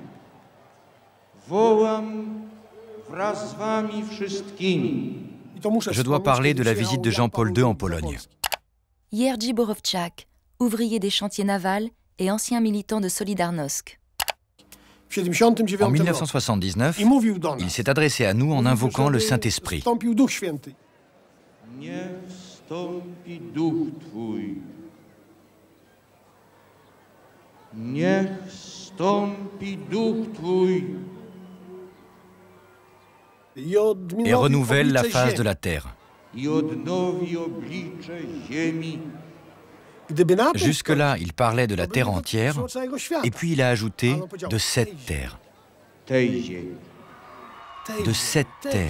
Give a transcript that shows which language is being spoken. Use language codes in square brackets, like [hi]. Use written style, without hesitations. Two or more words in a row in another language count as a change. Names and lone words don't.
[pl] Wołam wraz z wami wszystkimi. [fr] Je dois parler de la visite de Jean-Paul II en Pologne. Jerzy Borowczak, ouvrier des chantiers navals et ancien militant de Solidarnosc. En 1979, il s'est adressé à nous en invoquant le Saint-Esprit. [pl] Niech wstąpi duch twój. Niech wstąpi duch twój. [fr] Et renouvelle la face de la terre. [pl] I odnowi oblicze ziemi. [fr] Jusque-là, il parlait de la terre entière, et puis il a ajouté de cette terre. De cette terre.